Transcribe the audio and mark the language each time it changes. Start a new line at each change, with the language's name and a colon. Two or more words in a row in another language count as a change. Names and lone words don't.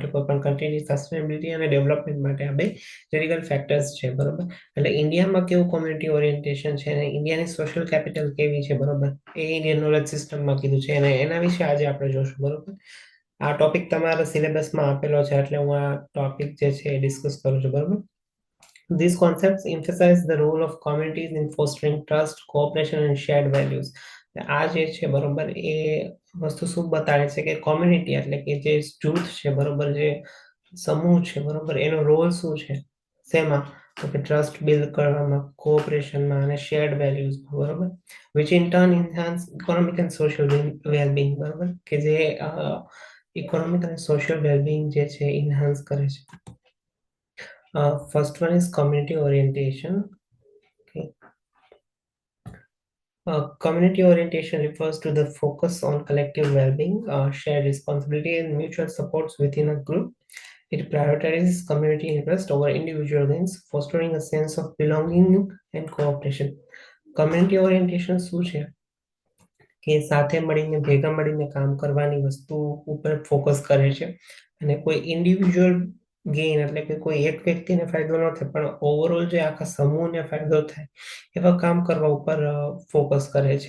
Gujarati: કોઈ પણ કન્ટ્રીની સસ્ટેનેબિલિટી અને ડેવલપમેન્ટ માટે આ બે
English: critical factors
Gujarati: છે, બરોબર. એટલે ઇન્ડિયામાં કેવું
English: community orientation
Gujarati: છે અને ઇન્ડિયાની
English: social capital
Gujarati: કેવી છે, બરોબર, એ
English: Indian knowledge systemમાં
Gujarati: કીધું છે અને એના વિશે આજે આપણે જોશું, બરોબર. આ ટોપિક તમારા સિલેબસમાં આપેલો છે એટલે હું આ ટોપિક જે છે એ ડિસ્કસ કરું છું, બરોબર.
English: These concepts emphasize the role of communities in fostering trust, cooperation and shared values.
Gujarati: આ જે છે, બરોબર, એ વસ્તુ શું બતાવે છે કે કોમ્યુનિટી એટલે કે જે જૂથ છે, બરોબર, જે સમૂહ છે, બરોબર, એનો રોલ શું છે, શેમાં? તો કે
English: trust build
Gujarati: કરવામાં, કોઓપરેશનમાં અને
English: shared valuesમાં,
Gujarati: બરોબર,
English: which in turn enhance economic and social well-being,
Gujarati: બરોબર, કે જે ઇકોનોમિક અને
English: social wellbeing
Gujarati: જે છે ઇન્હાન્સ કરે છે.
English: First one is community orientation. Okay. Community orientation refers to the focus on collective well-being, shared responsibility, and mutual supports within a group. It prioritizes community interest over individual gains, fostering a sense of belonging and cooperation. Community orientation
Gujarati: શું છે કે સાથે મળીને ભેગા મળીને કામ કરવાની વસ્તુ ઉપર ફોકસ કરે છે અને કોઈ
English: individual gain
Gujarati: એટલે કે કોઈ એક વ્યક્તિને ફાયદો ન થાય પણ ઓવરઓલ જે આખા સમૂહને ફાયદો થાય એવા કામ કરવા ઉપર ફોકસ કરે છે.